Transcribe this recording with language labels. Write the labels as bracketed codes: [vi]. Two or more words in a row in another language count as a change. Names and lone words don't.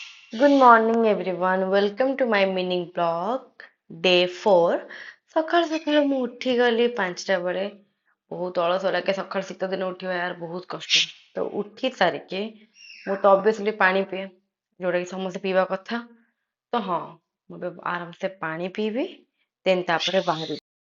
[en] Good morning, everyone. Welcome to my mini blog, day 4. [or] ସକାଳୁ ସକାଳୁ ମୁଁ ଉଠିଗଲି 5ଟା ବେଳେ। ବହୁତ ଅଳସ ଲାଗେ ସକାଳୁ ଶୀତ ଦିନ ଉଠିବା ୟାର ବହୁତ କଷ୍ଟ। ତ ଉଠି ସାରିକି ମୁଁ ତ ଅବଭିୟସଲି ପାଣି ପିଏ, ଯୋଉଟା କି ସମସ୍ତେ ପିଇବା କଥା। ତ ହଁ, ମୁଁ ଏବେ ଆରାମସେ ପାଣି ପିଇବି, ଦେନ୍ ତାପରେ ବାହାରିବି।